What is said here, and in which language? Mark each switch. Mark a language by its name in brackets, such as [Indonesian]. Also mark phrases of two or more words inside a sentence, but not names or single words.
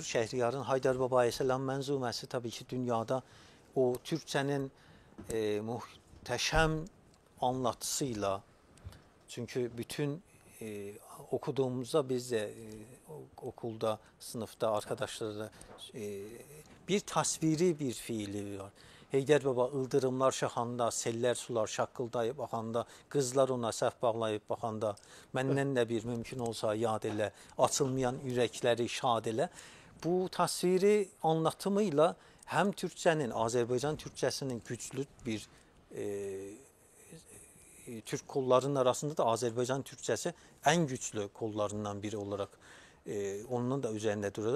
[Turkish] Şehriyar'ın Haydar Baba'ya selam menzumesi tabii ki dünyada o Türkçenin muhteşem anlatısıyla, çünkü bütün okuduğumuzda biz de okulda, sınıfta arkadaşlarla bir tasviri bir fiili var. [Azerbaijani] Heydər Baba ıldırımlar şaxanda, seller sular şaqqıldayıb axanda, qızlar ona səhv bağlayıb baxanda, məndən də bir mümkün olsa yad elə, açılmayan ürəkləri şad elə. [Turkish] Bu tasviri anlatımıyla hem Türkçenin, Azerbaycan Türkçesinin güçlü bir Türk kollarının arasında da Azerbaycan Türkçesi en güçlü kollarından biri olarak onun da üzerinde duruyor.